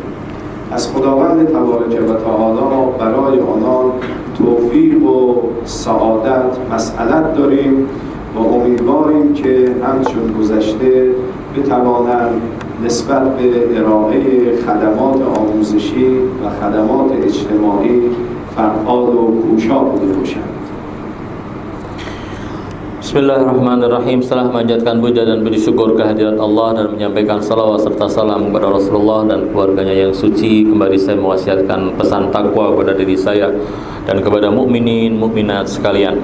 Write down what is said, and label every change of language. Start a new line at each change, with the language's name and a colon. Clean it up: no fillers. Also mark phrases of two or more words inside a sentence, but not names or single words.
Persian: از خداوند
Arabic: تبارک و تعالی
Persian: برای آنان توفیق و سعادت مسئلت داریم و امیدواریم که همچون گذشته بتوانند نسبت به ارائه خدمات آموزشی و خدمات اجتماعی فعال و کوشا بوده باشند.
Arabic: Bismillahirrahmanirrahim.
Indonesian: Setelah memanjatkan puja dan beri syukur kehadirat Allah dan menyampaikan salawat serta salam kepada Rasulullah dan keluarganya yang suci, kembali saya mewasiatkan pesan takwa kepada diri saya dan kepada mukminin mukminat sekalian.